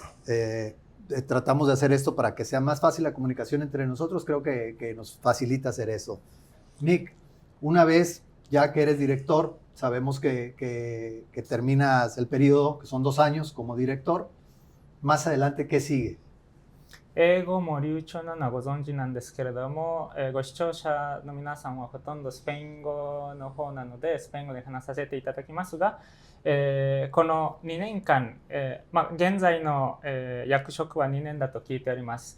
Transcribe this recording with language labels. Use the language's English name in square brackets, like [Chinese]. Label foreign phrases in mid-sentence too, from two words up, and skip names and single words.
[Spanish] Tratamos de hacer esto para que sea más fácil la comunicación entre nosotros. Creo que nos facilita hacer eso. Mick, una vez ya que eres director, sabemos que terminas el periodo, que son 2 años como director. Más adelante, ¿qué sigue? [Japanese] 英語も流暢なのはご存知なんですけれども、ご視聴者の皆さんはほとんどスペイン語の方なのでスペイン語で話させていただきますが、この2年間、現在の、役職は2年だと聞いております。